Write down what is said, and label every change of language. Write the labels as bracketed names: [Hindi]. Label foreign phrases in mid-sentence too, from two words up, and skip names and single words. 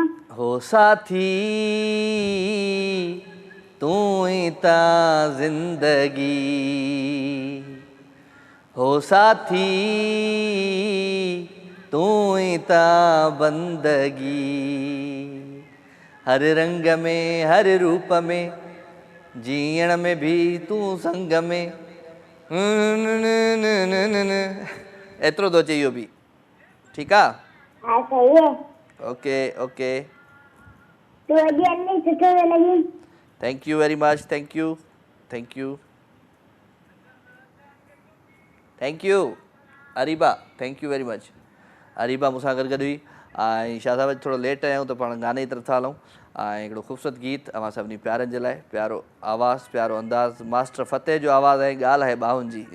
[Sindhi] हो साथी तूं ई ता ज़िंदगी, हो साथी तूं ई ता बंदगी, हर रंग में हर रूप में जीअण में भी तूं संग में। एतिरो थो अचे इहो बि। ठीकु आहे? [Urdu] ہاں صحیح ہے. [English] okay okay, [Sindhi] तू अॼु अली सुठो पियो लॻी। [English] thank you very much, thank you thank you thank you Areeba, thank you very much. [Sindhi] अरीबा मूंसां गॾु हुई। ऐं शाह साहिब थोरो लेट आहियूं त पाण गाने जी तरफ़ था हलूं। ऐं हिकिड़ो ख़ूबसूरत गीत अवां सभिनी प्यारनि जे लाइ, प्यारो आवाज़ु प्यारो अंदाज़, मास्टर फ़तेह जो आवाज़ु ऐं ॻाल्हि आहे ॿाहुनि जी।